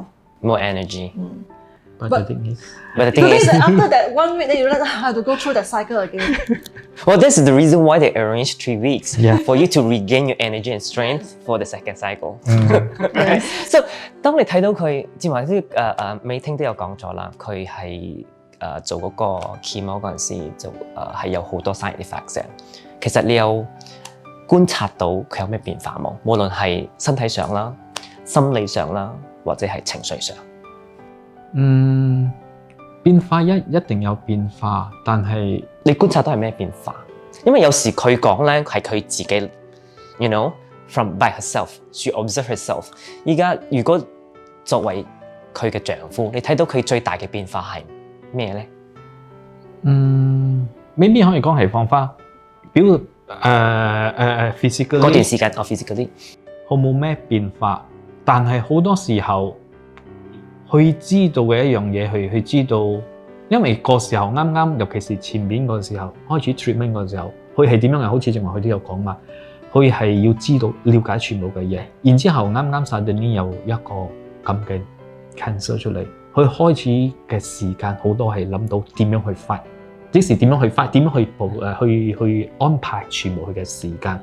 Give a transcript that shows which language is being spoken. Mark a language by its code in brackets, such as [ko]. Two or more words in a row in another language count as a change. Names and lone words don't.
[en] More energy. But the thing is that after that 1 week, then you realize I have to go through that cycle again. Well, this is the reason why they arranged 3 weeks for you to regain your energy and strength for the second cycle. Right? So [yue] 當你睇到佢，正話啲Mei Theng都有講咗啦，佢係做嗰個 chemo 嗰陣時，就係有好多 [en] side effects [yue] 嘅。其實你有觀察到佢有咩變化冇？無論係身體上啦、心理上啦，或者係情緒上。變化一定有變化，但係你觀察到係咩變化？因為有時佢講咧係佢自己 ， [en] you know from by herself， she observe herself。 [yue] 依家如果作為佢嘅丈夫，你睇到佢最大嘅變化係咩咧？未必可以講係放花，physically 嗰段時間physically 好冇咩變化，但係好多時候佢知道嘅一樣嘢，佢知道，因為個時候啱，尤其是前面個時候開始 treatment 個時候，佢係點樣嘅？好似正話佢都有講嘛，佢係要知道了解全部嘅嘢，然之後啱 suddenly 有一個咁嘅 cancer 出嚟，佢開始嘅時間好多係諗到點樣去 fight， 即時點樣去 fight， 點樣去安排全部佢嘅時間。